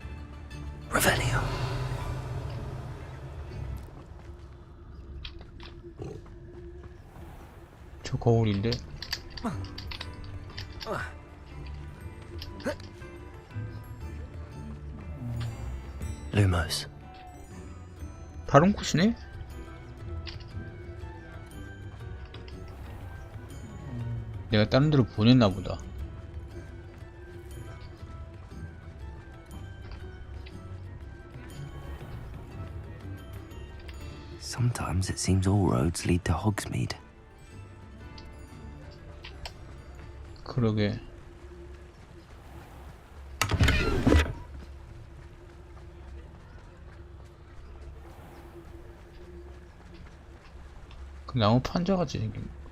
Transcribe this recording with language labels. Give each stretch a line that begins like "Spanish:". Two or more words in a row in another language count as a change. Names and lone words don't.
Korean: Revelio. 거울인데. Lumos. 다른 곳이네? 내가 다른 데로 보냈나 보다.
English: Sometimes it seems all roads lead to Hogsmeade.
Korean: 그러게. 그 나무 판자같이 생긴.